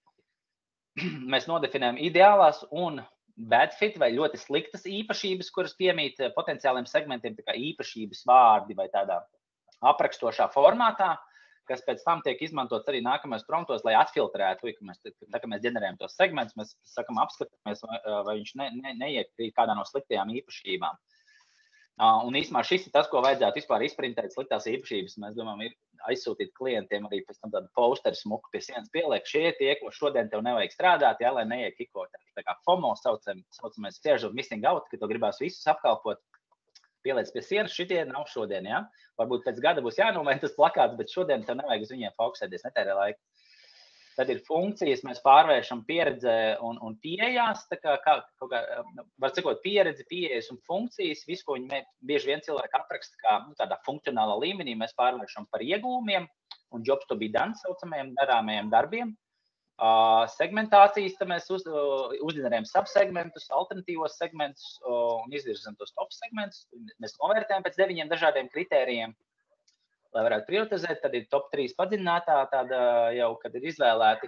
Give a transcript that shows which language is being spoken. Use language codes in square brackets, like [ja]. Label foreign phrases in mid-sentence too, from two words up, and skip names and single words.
[lv] Mēs nodefinējam ideālās un [en] bad fit [lv] vai ļoti sliktas īpašības, kuras piemīt potenciāliem segmentiem, tā kā īpašības vārdi vai tādā aprakstošā formātā, kas pēc tam tiek izmantots arī nākamajos promptos, lai atfiltrētu, ka mēs ģenerējam tos segmentus, mēs sakam, apskatāmies, vai viņš neiekrīt kādā no sliktajām īpašībām. Un īsumā šis ir tas, ko vajadzētu vispār izprintēt sliktās īpašības. Mēs domājam, ir aizsūtīt klientiem arī pēc tam tādu posteru smuku pie sienas pieliek. Šie tie, ko šodien tev nevajag strādāt, lai neiekikot. Tā kā FOMO saucamais [en] fear of missing out, [lv] ka tu gribās visus apkalpot. Pieliec pie sienas, šitie nav šodien, ja? Varbūt pēc gada būs jānomaina tas plakāts, bet šodien tev nevajag uz viņiem fokusēties, netērē laiku. Tad ir funkcijas, mēs pārvēršam pieredzē un pieejās, tā kā var sakot, pieredzi, pieejas un funkcijas, visu, ko viņi bieži vien cilvēki apraksta kā tādā funkcionālā līmenī, mēs pārvēršam par iegūmiem un [en] jobs to be done, [lv] saucamajiem darāmajiem darbiem. Segmentācijas, tad mēs uzģenerējam subsegmentus, alternatīvos segmentus un izvirzam tos top segmentus. Mēs novērtējam pēc 9 dažādiem kritērijiem, lai varētu prioritizēt. Tad ir top 3 padziļinātā, tāda jau, kad ir izvēlēti.